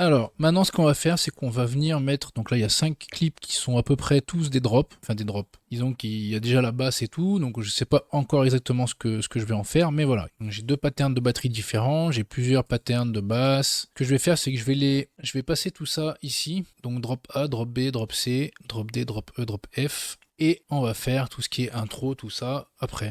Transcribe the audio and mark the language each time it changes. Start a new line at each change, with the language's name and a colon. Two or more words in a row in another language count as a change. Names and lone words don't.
French: Alors, maintenant, ce qu'on va faire, c'est qu'on va venir mettre... Donc là, il y a 5 clips qui sont à peu près tous des drops. Enfin, des drops. Disons qu'il y a déjà la basse et tout. Donc, je sais pas encore exactement ce que je vais en faire. Mais voilà. J'ai 2 patterns de batterie différents. J'ai plusieurs patterns de basse. Ce que je vais faire, c'est que je vais passer tout ça ici. Donc, drop A, drop B, drop C, drop D, drop E, drop F. Et on va faire tout ce qui est intro, tout ça, après.